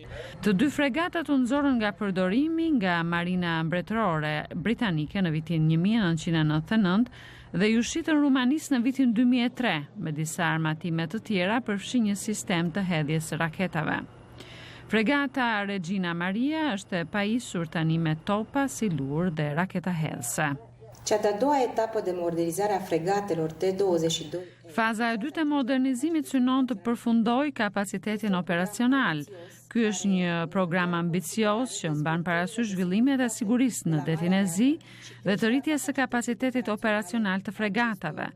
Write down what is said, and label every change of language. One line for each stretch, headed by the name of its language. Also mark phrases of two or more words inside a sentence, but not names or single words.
Albanian: Të 2 fregatat u nxorën nga përdorimi nga Marina Mbretërore Britanike në vitin 1999 dhe ju shitën Rumanisë në vitin 2003 me disa armatime të tjera përfshi një sistem të hedhjes së raketave. Fregata Regina Maria është e pajisur tani me topa, silur dhe raketa hedhëse.
Romanian: Cea de-a doua etapă de modernizare a fregatelor T-22.
Albanian: Faza e dytë e modernizimit synon të përfundojë kapacitetin operacional. Ky është një program ambicios që mban parasysh zhvillimet e sigurisë në detin e Zi dhe të rritjes së kapacitetit operacional të fregatave.